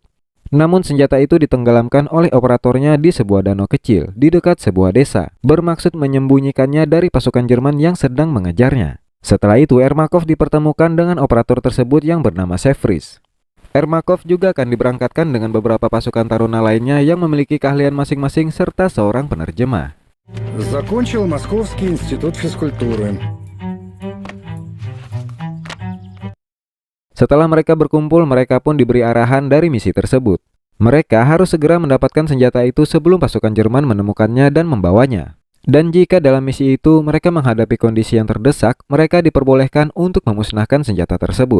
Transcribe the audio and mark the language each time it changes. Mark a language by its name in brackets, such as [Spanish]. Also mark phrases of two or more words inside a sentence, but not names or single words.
[Indonesian] Namun senjata itu ditenggelamkan oleh operatornya di sebuah danau kecil di dekat sebuah desa, bermaksud menyembunyikannya dari pasukan Jerman yang sedang mengejarnya. Setelah itu Ermakov dipertemukan dengan operator tersebut yang bernama Sevris. Ermakov juga akan diberangkatkan dengan beberapa pasukan taruna lainnya yang memiliki keahlian masing-masing serta seorang penerjemah. [Russian] Закончил Московский институт физкультуры. [Indonesian] Setelah mereka berkumpul, mereka pun diberi arahan dari misi tersebut. Mereka harus segera mendapatkan senjata itu sebelum pasukan Jerman menemukannya dan membawanya. Dan jika dalam misi itu mereka menghadapi kondisi yang terdesak, mereka diperbolehkan untuk memusnahkan senjata tersebut.